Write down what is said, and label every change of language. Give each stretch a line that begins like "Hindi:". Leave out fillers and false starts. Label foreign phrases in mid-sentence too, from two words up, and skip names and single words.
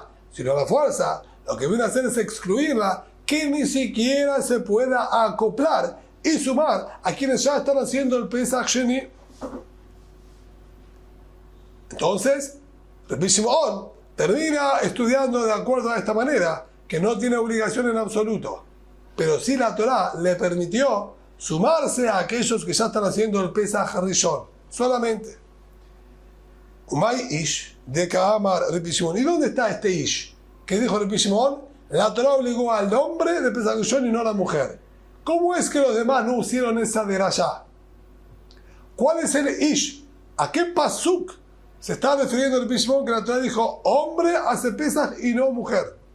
Spanish: Si no la fuerza, lo que viene a hacer es excluirla, que ni siquiera se pueda acoplar y sumar a quienes ya están haciendo el Pesach Sheni. Entonces, Rabbi Shimon termina estudiando de acuerdo a esta manera, que no tiene obligación en absoluto, pero sí la Torah le permitió sumarse a aquellos que ya están haciendo el Pesach Rishon, solamente.
Aramaic: ומאי איש דקאמר רבי שמעון.
Spanish: ¿Y dónde está este Ish? ¿Qué dijo Rabbi Shimon? La Torah obligó al hombre de Pesach Rishon y no a la mujer. ¿Cómo es que los demás no hicieron esa derashá? ¿Cuál es el Ish? ¿A qué pasuk se está refiriendo Rabbi Shimon que la Torah dijo hombre hace Pesach y no mujer?